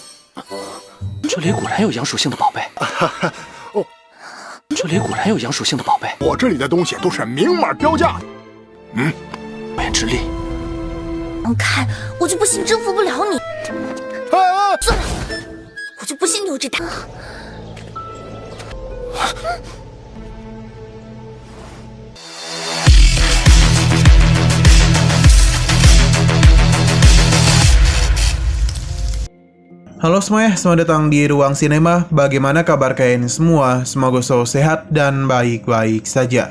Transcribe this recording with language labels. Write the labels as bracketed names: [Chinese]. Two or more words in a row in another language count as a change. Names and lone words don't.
[Chinese] 这里果然有阳属性的宝贝。哦，这里果然有阳属性的宝贝。我这里的东西都是明码标价的。火焰之力，看，我就不信征服不了你。算了，我就不信你有这胆。 [Indonesian] Halo semuanya, selamat datang di Ruang Sinema. Bagaimana kabar kalian semua? Semoga selalu sehat dan baik-baik saja.